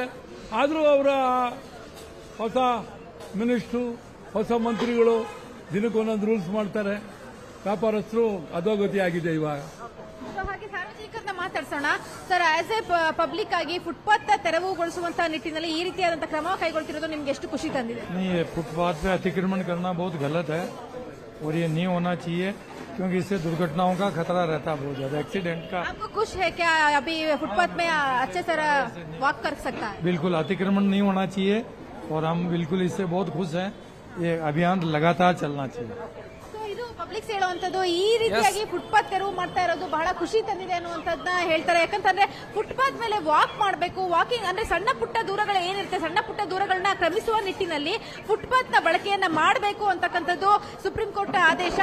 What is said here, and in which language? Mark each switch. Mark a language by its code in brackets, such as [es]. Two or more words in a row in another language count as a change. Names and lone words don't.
[kn] ಆದರೂ ಅವರ ಹೊಸ ಮಿನಿಸ್ಟ್ರು, ಹೊಸ ಮಂತ್ರಿಗಳು ದಿನಕ್ಕೊಂದೊಂದು ರೂಲ್ಸ್ ಮಾಡ್ತಾರೆ. ವ್ಯಾಪಾರಸ್ಥರು ಅಧೋಗತಿ ಆಗಿದೆ ಇವಾಗ. ಹಾಗೆ ಸಾರ್ವಜನಿಕರನ್ನ ಮಾತಾಡ್ಸೋಣ ಸರ್. [en] as a public [kn] ಆಗಿ ಫುಟ್ಪಾತ್ ತೆರವುಗೊಳಿಸುವಂತಹ ನಿಟ್ಟಿನಲ್ಲಿ ಈ ರೀತಿಯಾದಂತಹ ಕ್ರಮ ಕೈಗೊಳ್ತಿರೋದು ನಿಮ್ಗೆ ಎಷ್ಟು ಖುಷಿ ತಂದಿದೆ? [hi] नहीं, फुटपाथ पे अतिक्रमण करना बहुत गलत है और ये नहीं होना चाहिए क्योंकि इससे दुर्घटनाओं का खतरा रहता है बहुत ज्यादा, एक्सीडेंट का। आपको खुश है क्या अभी फुटपाथ में अच्छे तरह वॉक कर सकता है? बिल्कुल अतिक्रमण नहीं होना चाहिए और हम बिल्कुल इससे बहुत खुश हैं। ये अभियान लगातार चलना चाहिए। [kn] ಸೊ ಇದು ಪಬ್ಲಿಕ್ಸ್ ಹೇಳುವಂತದ್ದು ಈ ರೀತಿಯಾಗಿ ಫುಟ್ಪಾತ್ ತೆರವು ಮಾಡ್ತಾ ಇರೋದು ಬಹಳ ಖುಷಿ ತಂದಿದೆ ಅನ್ನುವಂಥದ್ದನ್ನ ಹೇಳ್ತಾರೆ. ಯಾಕಂತಂದ್ರೆ ಫುಟ್ಪಾತ್ ಮೇಲೆ ವಾಕ್ ಮಾಡಬೇಕು, ವಾಕಿಂಗ್ ಅಂದ್ರೆ ಸಣ್ಣ ಪುಟ್ಟ ದೂರಗಳು ಏನಿರುತ್ತೆ ಸಣ್ಣ ಪುಟ್ಟ ದೂರಗಳನ್ನ ಕ್ರಮಿಸುವ ನಿಟ್ಟಿನಲ್ಲಿ ಫುಟ್ಪಾತ್ ನ ಬಳಕೆಯನ್ನ ಮಾಡಬೇಕು ಅಂತಕ್ಕಂಥದ್ದು ಸುಪ್ರೀಂ ಕೋರ್ಟ್ ಆದೇಶ.